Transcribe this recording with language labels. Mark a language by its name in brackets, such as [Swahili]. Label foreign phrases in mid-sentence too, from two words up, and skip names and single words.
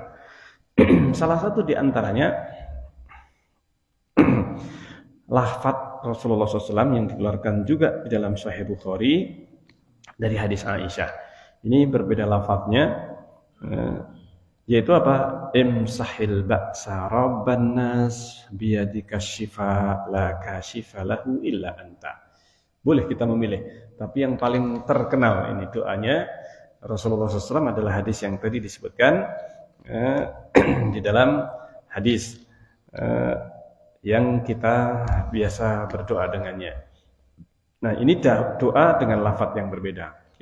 [Indonesian] Salah satu di antaranya lafaz Rasulullah SAW yang dikeluarkan juga di dalam Sahih Bukhari dari hadis Aisyah. Ini berbeda lafaznya, yaitu apa? [Arabic] امسح البأس رب الناس بيدك الشفاء لا كاشف له إلا أنت. [Indonesian] Boleh kita memilih, tapi yang paling terkenal ini doanya Rasulullah SAW adalah hadis yang tadi disebutkan di dalam hadis yang kita biasa berdoa dengannya. Nah, ini doa dengan lafaz yang berbeda.